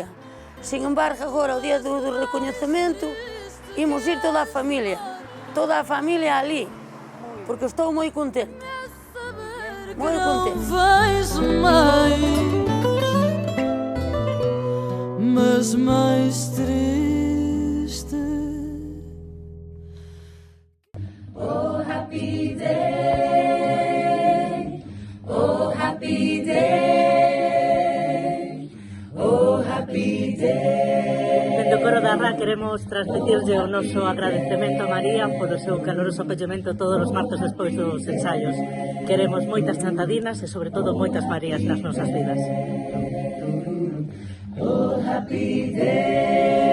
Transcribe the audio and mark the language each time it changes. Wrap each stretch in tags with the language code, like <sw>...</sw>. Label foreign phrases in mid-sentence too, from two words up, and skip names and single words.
<es>Sin embargo,</es> <gl>agora, o día do recoñecemento, imos ir toda a familia ali, porque estou moi contenta. Moi contenta.</gl> <pt>Vejo mais, mas mais triste.</pt> <en>Oh, happy day. Oh, happy day. Oh, happy day.</en> <gl>Dende o Coro da Rá queremos transmitirlle o noso agradecemento a María polo seu caloroso acollemento todos os martes despois dos ensaios. Queremos moitas chantadinas e, sobre todo, moitas Marías nas nosas vidas.</gl> <en>Oh, happy day.</en>